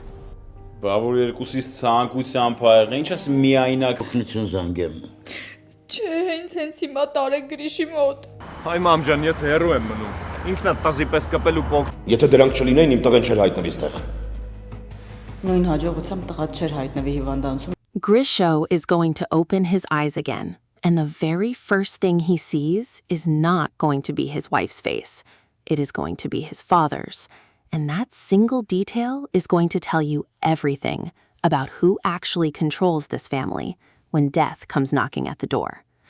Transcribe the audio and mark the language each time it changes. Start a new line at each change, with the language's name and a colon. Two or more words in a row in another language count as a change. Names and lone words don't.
Armenian: Բա որ երկուսից ցանկությամբ ա եղել, ինչ ես միայնակ օգնություն զանգեմ։ Չէ, հենց հիմա տարեք Գրիշի մոտ։ Հայ մամ ջան, ես հեռու եմ մնում։ Ինքնա տազի պես կպելու փոք։ Եթե դրանք չլինեին, իմ տղեն չէր հայտնվի ստեղ։ Նույն հաջողությամբ տղադ չէր հայտնվի հիվանդանոցում։
English: Grisho is going to open his eyes again, and the very first thing he sees is not going to be his wife's face. It is going to be his father's. And that single detail is going to tell you everything about who actually controls this family when death comes knocking at the door.